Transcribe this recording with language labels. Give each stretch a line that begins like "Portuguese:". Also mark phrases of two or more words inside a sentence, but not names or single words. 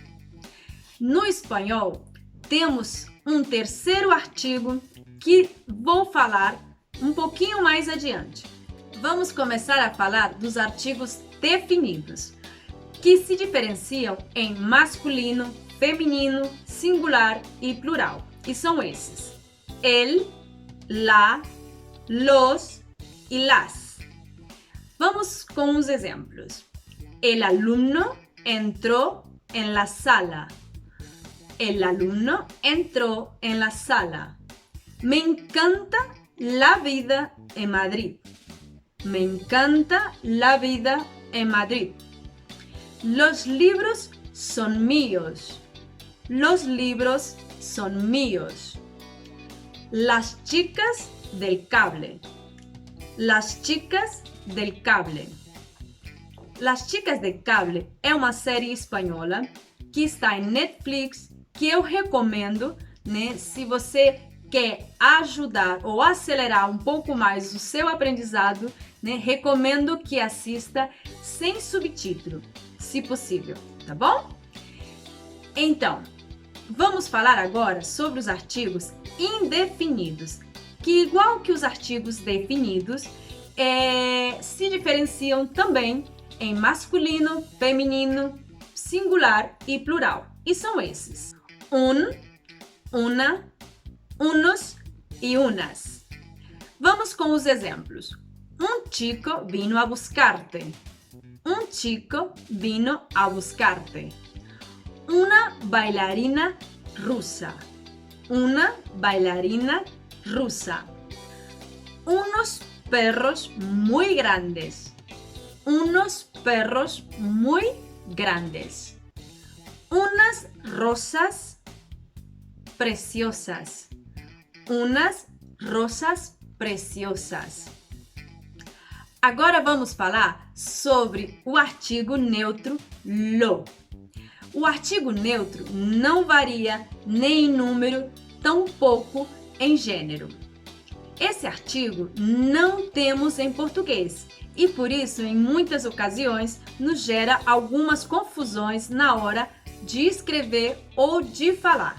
Portuguese: No espanhol, temos um terceiro artigo que vou falar um pouquinho mais adiante. Vamos começar a falar dos artigos definidos, que se diferenciam em masculino, feminino, singular e plural. E são esses:
Spanish: el, la, los e las.
Portuguese: Vamos com os exemplos.
Spanish: El alumno entró en la sala. El alumno entró en la sala. Me encanta la vida en Madrid. Me encanta la vida en Madrid. Los libros son míos. Los libros son míos. Las chicas del cable. Las chicas del cable.
Portuguese: Las Chicas del Cable é uma série espanhola que está em Netflix, que eu recomendo, né? Se você quer ajudar ou acelerar um pouco mais o seu aprendizado, né? Recomendo que assista sem subtítulo, se possível, tá bom? Então, vamos falar agora sobre os artigos indefinidos, que, igual que os artigos definidos, se diferenciam também em masculino, feminino, singular e plural. E são esses:
Spanish: una, unos e unas.
Portuguese: Vamos com os exemplos.
Spanish: Un chico vino a buscarte. Un chico vino a buscarte. Una bailarina rusa. Una bailarina rusa. Unos perros muy grandes. Unos perros muy grandes. Unas rosas preciosas. Unas rosas preciosas.
Portuguese: Agora vamos falar sobre o artigo neutro lo. O artigo neutro não varia nem em número, tampouco em gênero. Esse artigo não temos em português e por isso, em muitas ocasiões, nos gera algumas confusões na hora de escrever ou de falar.